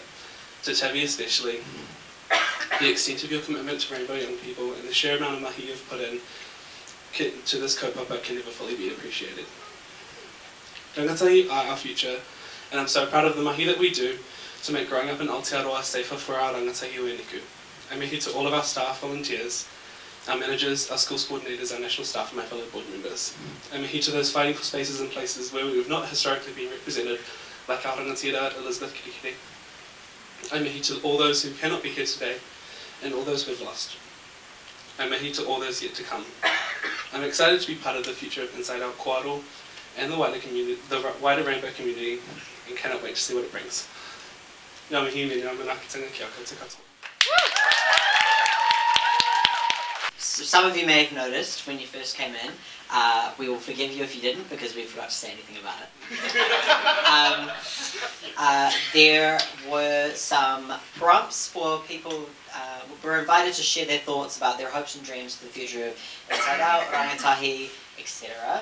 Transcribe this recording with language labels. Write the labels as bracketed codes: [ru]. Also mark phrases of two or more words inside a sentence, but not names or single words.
[en] To Tabby especially, the extent of your commitment to rainbow young people and the sheer amount of mahi you've put in to this kaupapa can never fully be appreciated. Rangatahi are our future, and I'm so proud of the mahi that we do to make growing up in Aotearoa safer for our [mi] rangatahi o Eniku. [en] I mihi to all of our staff, volunteers, our managers, our schools coordinators, our national staff and my fellow board members. I mihi to those fighting for spaces and places where we have not historically been represented, like our rangatira Elizabeth Kerekere. I mihi to all those who cannot be here today, and all those we've lost. I mihi to all those yet to come. I'm excited to be part of the future of InsideOUT Kōaro and the wider rainbow community, and cannot wait to see what it brings. [mi] Ngā mihi me ngā manakitanga kia koutou katoa. [en] So some of you may have noticed when you first came in, we will forgive you if you didn't, because we forgot to say anything about it. There were some prompts for people who were invited to share their thoughts about their hopes and dreams for the future of Inside Out, rangatahi, etc.